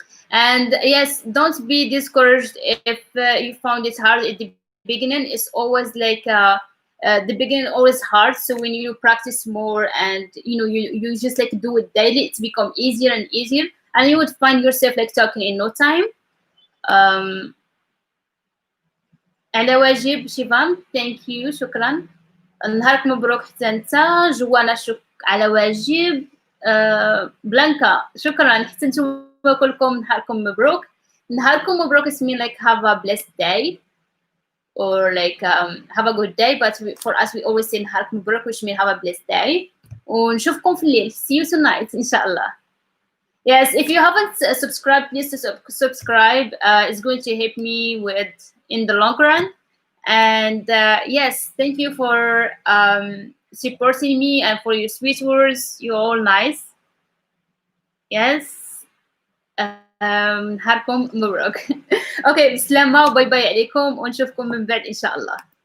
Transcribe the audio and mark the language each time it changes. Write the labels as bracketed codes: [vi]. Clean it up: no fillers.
[en] And yes, don't be discouraged if you found it hard at the beginning. It's always like the beginning always hard. So when you practice more and you just like do it daily, it's become easier and easier. and you would find yourself like talking in no time. [ar] um على واجب شيفام. [en] thank you, [ar] شكرا. نهارك مبروك حتى انت. جوانا على واجب. بلانكا شكرا. حتى نتوما كلكم نهاركم مبروك. نهاركم مبروك [en] is mean like have a blessed day or like have a good day, but for us we always say [ar] نهارك مبروك [en] which mean have a blessed day. [ar] ونشوفكم في الليل. [en] See you tonight إن شاء الله. Yes, if you haven't subscribed, please subscribe. It's going to help me with in the long run. And yes, thank you for supporting me and for your sweet words. You're all nice. Yes. [ar] نهاركم مبروك. اوكي، بسلامة وباي باي عليكم ونشوفكم من بعد ان شاء الله.